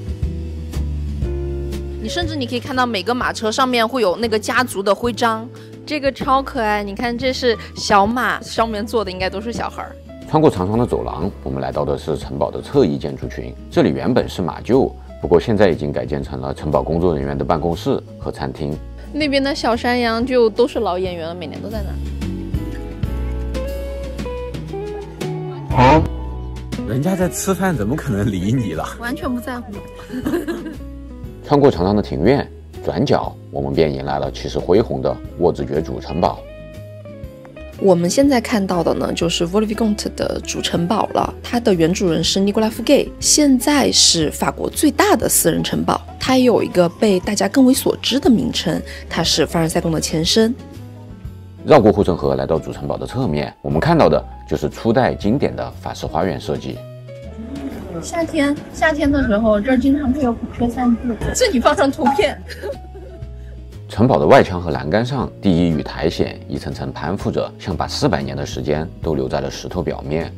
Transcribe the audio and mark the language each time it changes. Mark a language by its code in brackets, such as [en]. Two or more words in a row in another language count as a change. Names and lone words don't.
[zh] 你甚至可以看到每個馬車上面會有那個家族的徽章，這個超可愛。你看這是小馬，上面坐的應該都是小孩。穿過長長的走廊，我們來到的是城堡的側翼建築群，這裡原本是馬廄。不過現在已經改建成了城堡工作人員的辦公室和餐廳。那邊的小山羊就都是老演員了，每年都在那。啊！人家在吃飯，怎麼可能理你了？完全不在乎。穿過長長的庭院，轉角我們便迎來了氣勢恢宏的沃子爵主城堡。我們現在看到的呢，就是 Vaux-le-Vicomte 的主城堡了。它的原主人是尼古拉·富蓋，現在是法國最大的私人城堡。它也有一個被大家更為所知的名稱，它是凡爾賽宮的前身。繞過護城河，來到主城堡的側面，我們看到的就是初代經典的法式花園設計。夏天的時候，這兒經常會有孔雀散步。這裡放上圖片。城堡的外牆和欄杆上，地衣與苔蘚一層層攀附着，像把400年的時間都留在了石頭表面。